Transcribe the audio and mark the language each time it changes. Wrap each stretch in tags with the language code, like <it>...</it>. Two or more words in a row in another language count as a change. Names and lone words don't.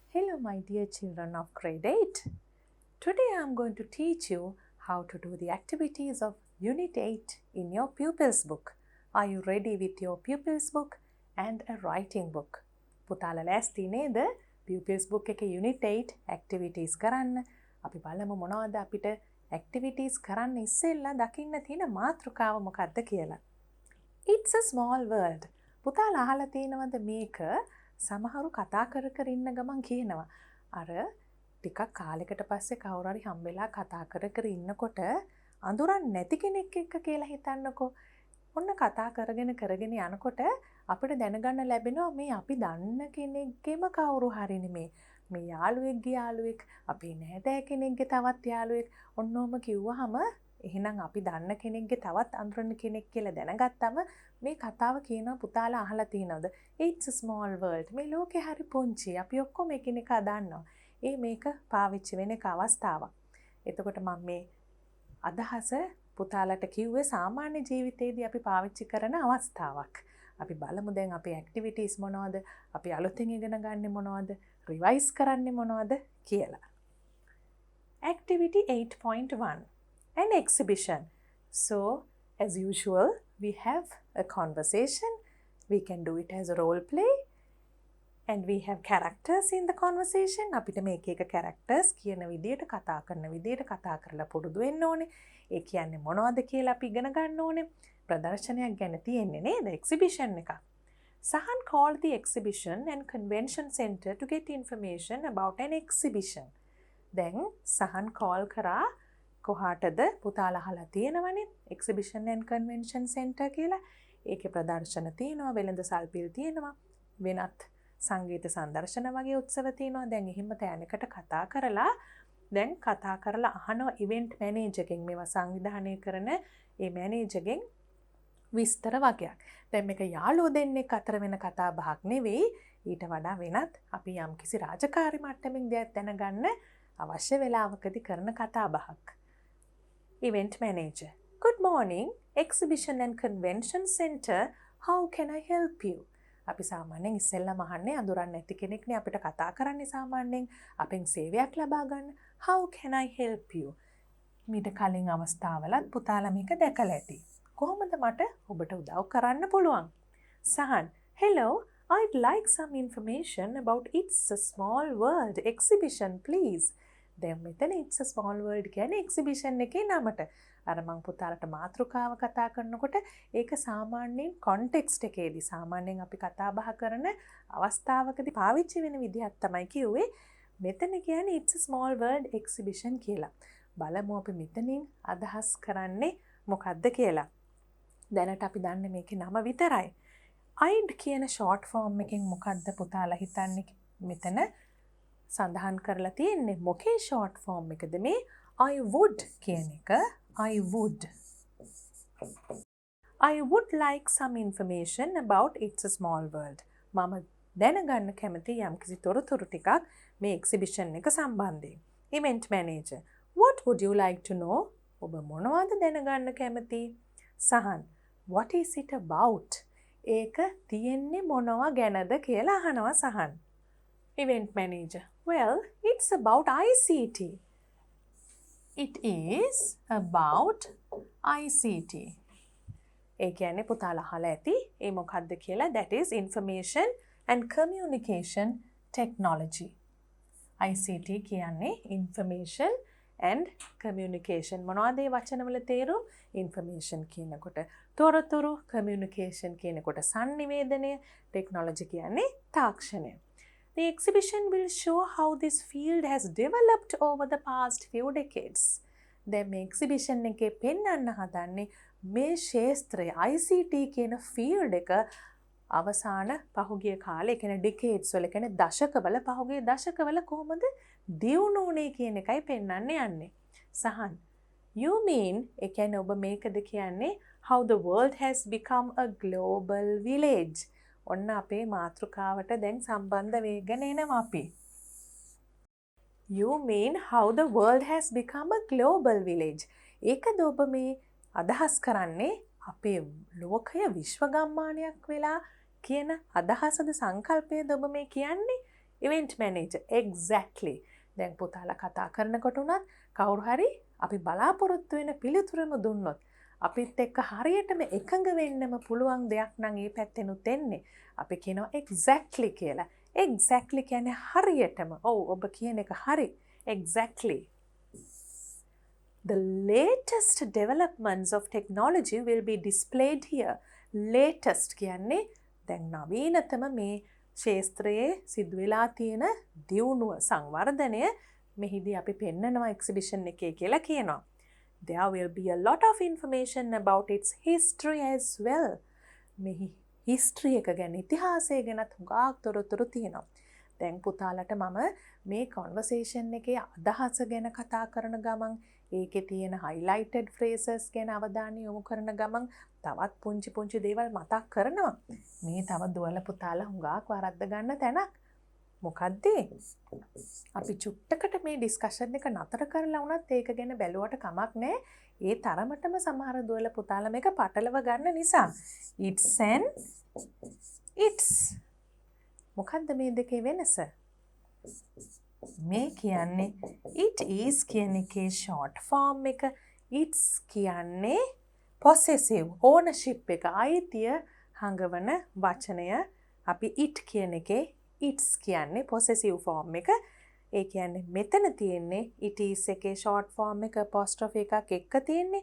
<en>Hello, my dear children of grade 8. Today I am going to teach you how to do the activities of Unit 8 in your Pupils book. Are you ready with your Pupils book and a writing book?</en> <si>පුතාලා ලෑස්ති නේද?</si> <en>Pupils book</en> <si>එකේ Unit 8 activities කරන්න. අපි බලමු මොනවද අපිට activities කරන්න ඉස්සෙල්ලා දකින්න තියෙන මාතෘකාව මොකක්ද කියලා.</si> <en>It's a small world.</en> <si>පුතාලා අහලා තියෙනවද මේක? සමහරු කතා කර කර ඉන්න ගමන් කියනවා. අර ටිකක් කාලෙකට පස්සේ කවුරු හරි හම්බෙලා කතා කර කර ඉන්නකොට අඳුරන්නේ නැති කෙනෙක් එක්ක කියලා හිතන්නකෝ. ඔන්න කතා කරගෙන යනකොට අපිට දැනගන්න ලැබෙනවා මේ අපි දන්න කෙනෙක්ගේම කවුරු හරි නෙමේ. මේ යාළුවෙක්ගේ යාළුවෙක්, අපේ නෑදෑ කෙනෙක්ගේ තවත් යාළුවෙක්. ඔන්නෝම කිව්වහම එහෙනම් අපි දන්න කෙනෙක්ගේ තවත් අඳුරන කෙනෙක් කියලා දැනගත්තම මේ කතාව කියනවා පුතාලා අහලා තියෙනවද? It's a small world. මේ ලෝකේ හරි පුංචි. අපි ඔක්කොම එකිනෙකා දන්නවා. මේක පාවිච්චි වෙන එක අවස්ථාවක්. එතකොට මම මේ අදහස පුතාලට කිව්වේ සාමාන්‍ය ජීවිතේදී අපි පාවිච්චි කරන අවස්ථාවක්. අපි බලමු දැන් අපේ ඇක්ටිවිටීස් මොනවද? අපි අලුතෙන් ඉගෙන ගන්න මොනවද? රිවයිස් කරන්නේ මොනවද කියලා.</si> <en>Activity 8.1 An exhibition. So, as usual, we have a conversation. We can do it as a role play. And we have characters in the conversation.</en> <si>අපිට මේක එක characters කියන විදියට කතා කරන විදියට කතා කරලා පුරුදු වෙන්න ඕනේ. ඒ කියන්නේ මොනවද කියලා අපි ඉගෙන ගන්න ඕනේ. ප්‍රදර්ශනයක් ගැන තියෙන්නේ නේද? exhibition එක.</si> <en>Sahan called the exhibition and convention center to get information about an exhibition.</en> <si>දැන් සහන් call කරා කොහාටද? පුතාලා අහලා තියෙනවනේ</si> <en>exhibition and convention center</en> <si>කියලා. ඒකේ ප්‍රදර්ශන තියෙනවා, වෙළඳ සල්පිල් තියෙනවා, වෙනත් සංගීත සංදර්ශන වගේ උත්සව තියෙනවා. දැන් එහෙම තැනකට කතා කරලා අහනවා</si> <en>event manager,</en> <si>මේවා සංවිධානය කරන ඒ මැනේජර්ගෙන් විස්තර වගේක්. දැන් මේක යාළුවෝ දෙන්නෙක් අතර වෙන කතා බහක් නෙවෙයි. ඊට වඩා වෙනත් අපි යම්කිසි රාජකාරී මට්ටමින් දෙයක් දැනගන්න අවශ්‍ය වෙලාවකදී කරන කතා බහක්.</si> <en>Event manager. Good morning, exhibition and convention center. How can I help you?</en> <si>අපි සාමාන්‍යයෙන් ඉස්සෙල්ලාම අහන්නේ අඳුරන්නේ නැති කෙනෙක්නේ අපිට කතා කරන්නේ සාමාන්‍යයෙන් අපෙන් සේවයක් ලබා ගන්න.</si> <en>How can I help you?</en> <si>මීට කලින් අවස්ථාවලත් පුතාලා මේක දැකලා ඇති. කොහොමද මට ඔබට උදව් කරන්න පුළුවන්? සහන්,</si> <en>hello, I'd like some information about It's a Small World exhibition, please.</en> <si>දැන් මෙතන It's a Small World කියන්නේ exhibition එකේ නමට. අර මං පුතාලට මාතෘකාව කතා කරනකොට ඒක සාමාන්‍යයෙන් context එකේදී සාමාන්‍යයෙන් අපි කතා බහ කරන අවස්ථාවකදී පාවිච්චි වෙන විදිහක් තමයි කිව්වේ. මෙතන කියන්නේ It's a Small World exhibition කියලා. බලමු අපි මෙතනින් අදහස් කරන්නේ මොකක්ද කියලා. දැනට අපි දන්නේ මේකේ නම විතරයි. I'd කියන</si> <en>short form</en> <si>එකෙන් මොකක්ද පුතාලා හිතන්නේ මෙතන සඳහන් කරලා තියෙන්නේ? මොකේ</si> <en>short form</en> <si>එකද මේ?</si> <en>I would</en> <si>කියන එක.</si> <en>I would like some information about It's a Small World.</en> <si>මම දැනගන්න කැමති යම්කිසි තොරතුරු ටිකක් මේ exhibition එක සම්බන්ධයෙන්.</si> <en>Event manager. What would you like to know?</en> <si>ඔබ මොනවද දැනගන්න කැමති? සහන්.</si> <en>What is it about?</en> <si>ඒක තියෙන්නේ මොනවා ගැනද කියලා අහනවා සහන්.</si> <en>Event manager. Well, it's about ICT. It is about ICT.</en> <si>ඒ කියන්නේ පුතාලා අහලා ඇති ඒ මොකක්ද කියලා.</si> <en>That is information and communication technology. ICT කියන්නේ information and communication.</en> <si>මොනවද මේ වචනවල තේරුම? information කියනකොට තොරතුරු, communication කියනකොට sannivedanaya, technology කියන්නේ තාක්ෂණය.</si> <en>The exhibition will show how this field has developed over the past few decades.</en> <si>දැන් මේ exhibition එකේ පෙන්වන්න හදන්නේ මේ ශාස්ත්‍රය ICT කියන field එක අවසාන පහුගිය කාලේ කියන්නේ decades වල කියන්නේ දශකවල පහුගිය දශකවල කොහොමද දියුණු වුනේ කියන එකයි පෙන්වන්න යන්නේ. සහන්,</si> <en>you mean</en> <si>ඒ කියන්නේ ඔබ මේකද කියන්නේ</si> <en>how the world has become a global village.</en> <si>ඔන්න අපේ මාතෘකාවට දැන් සම්බන්ධ වෙගෙන එනවා අපි.</si> <en>You mean how the world has become a global village.</en> <si>ඒකද ඔබ මේ අදහස් කරන්නේ අපේ ලෝකය විශ්ව ගම්මානයක් වෙලා කියන අදහසද සංකල්පයද ඔබ මේ කියන්නේ?</si> <en>event manager. Exactly.</en> <si>දැන් පුතාලා කතා කරනකොට උනත් කවුරු හරි අපි බලාපොරොත්තු වෙන පිළිතුරම දුන්නොත් අපිත් එක්ක හරියටම එකඟ වෙන්නම පුළුවන් දෙයක් නම් ඒ පැත්තෙනුත් එන්නේ. අපි කියනවා exactly කියලා. Exactly කියන්නේ හරියටම. ඔව් ඔබ කියන එක හරි.</si> <en>Exactly. The latest developments of technology will be displayed here.</en> <si>Latest කියන්නේ දැන් නවීනතම මේ ක්ෂේත්‍රයේ සිදු වෙලා තියෙන දියුණුව සංවර්ධනය මෙහිදී අපි පෙන්නනවා එක්සිබිෂන් එකේ කියලා කියනවා. There will be a lot of information about its history as well. මෙහි history එක ගැන ඉතිහාසය ගැනත් හුඟක් තොරතුරු තියෙනවා. දැන් පුතාලට මම මේ conversation එකේ අදහස ගැන කතා කරන ගමන් ඒකේ තියෙන</si> <en>highlighted phrases</en> <si>ගැන අවධානය යොමු කරන ගමන් තවත් පුංචි දේවල් මතක් කරනවා. මේ තව දුවල පුතාලා හුඟක් වරද්ද ගන්න තැනක්. මොකද්ද? අපි චුට්ටකට මේ ඩිස්කෂන් එක නතර කරලා වුණත් ඒක ගැන බැලුවට කමක් නැහැ. ඒ තරමටම සමහර දුවල පුතාලා මේක පටලව ගන්න නිසා.</si> <en>It's and it's.</en> <si>මොකද්ද මේ දෙකේ වෙනස? මේ කියන්නේ</si> <en>it is</en> <si>කියන එකේ</si> <en>short form</en> <si>එක. It's කියන්නේ</si> <en>possessive ownership</en> <si>එක අයිතිය හඟවන වචනය. අපි it කියන එකේ it's කියන්නේ</si> <en>possessive form</en> <si>එක. ඒ කියන්නේ මෙතන තියෙන්නේ</si> <en>it is</en> <si>එකේ</si> <en>short form</en> <si>එක apostrophe එකක් එක්ක තියෙන්නේ.</si>